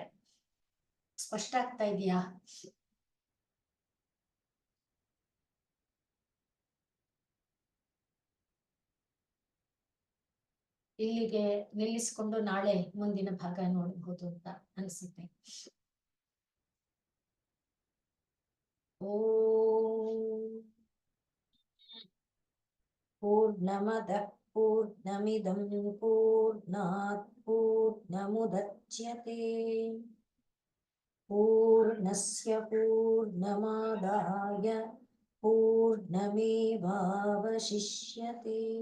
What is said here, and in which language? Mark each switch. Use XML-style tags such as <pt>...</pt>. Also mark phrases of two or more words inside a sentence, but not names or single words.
<kn>ಸ್ಪಷ್ಟ ಆಗ್ತಾ ಇದೆಯಾ? ಇಲ್ಲಿಗೆ ನಿಲ್ಲಿಸಿಕೊಂಡು ನಾಳೆ ಮುಂದಿನ ಭಾಗ ನೋಡಬಹುದು ಅಂತ ಅನಿಸುತ್ತೆ.</kn> <sa>ಓಂ ಪೂರ್ಣಮದಃ ಪೂರ್ಣಮಿದಂ ಪೂರ್ಣಾತ್ ಪೂರ್ಣಮುದಚ್ಯತೆ ಪೂರ್ಣಸ್ಯ ಪೂರ್ಣಮಾದಾಯ ಪೂರ್ಣಮೇವಾವಶಿಷ್ಯತೆ.</sa>